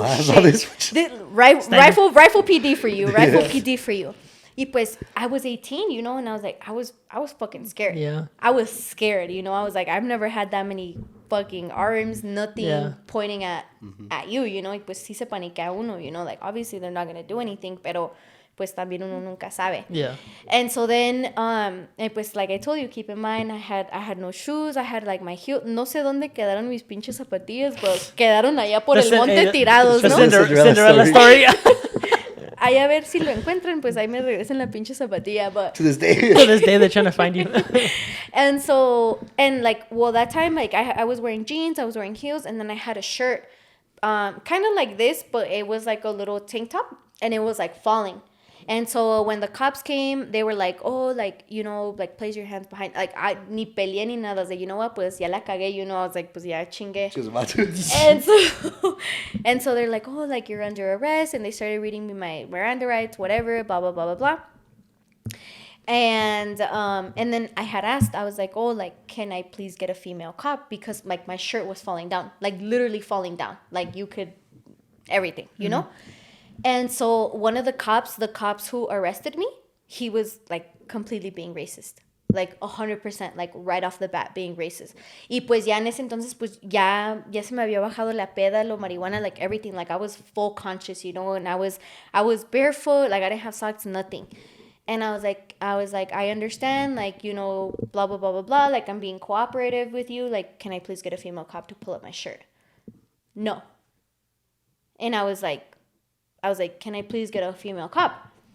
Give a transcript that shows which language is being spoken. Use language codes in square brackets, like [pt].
[en] oh, shit. Rifle PD for you. Rifle PD for you. [es] Y pues, [en] I was 18, you know, and I was like, I was fucking scared. Yeah. I was scared, you know. I was like, I've never had that many fucking arms, nothing pointing at you, you know. [es] Y pues, sí se paniquea uno, [en] you know. Like, obviously, they're not going to do anything, [es] pero pues también uno nunca sabe. [en] Yeah. And so then, pues, like I told you, keep in mind, I had no shoes, I had, like, my heel. [es] No sé dónde quedaron mis pinches zapatillas, pero quedaron allá por el monte tirados, [en] The [es] ¿no? [en] Cinderella story. [es] Ahí a ver si lo encuentran, pues ahí me regresan la pinche zapatilla, [en] but... To this day. To this day, they're trying to find you. And so, and, like, well, that time, like, I was wearing jeans, I was wearing heels, and then I had a shirt, kind of like this, but it was, like, a little tank top, and it was, like, falling. And so when the cops came, they were like, oh, like, you know, like, place your hands behind. Like, I [es] ni peleé ni nada. [en] I was like, you know what, [es] pues ya la cagué, [en] you know. I was like, [es] pues ya chingue. [en] She was about to. And so they're like, oh, like, you're under arrest. And they started reading me my Miranda rights, whatever, blah, blah, blah, blah, blah. And then I had asked, I was like, oh, like, can I please get a female cop? Because, like, my shirt was falling down, like, literally falling down. Like, you could, everything, you know? And so one of the cops who arrested me, he was, like, completely being racist. Like, 100%, like, right off the bat being racist. [es] Y pues ya en ese entonces, pues ya se me había bajado la peda, lo marihuana, [en] like, everything. Like, I was full conscious, you know, and I was barefoot, like, I didn't have socks, nothing. And I was like, I understand, like, you know, blah, blah, blah, blah, blah. Like, I'm being cooperative with you. Like, can I please get a female cop to pull up my shirt? No. And I was like, can I please get a female cop?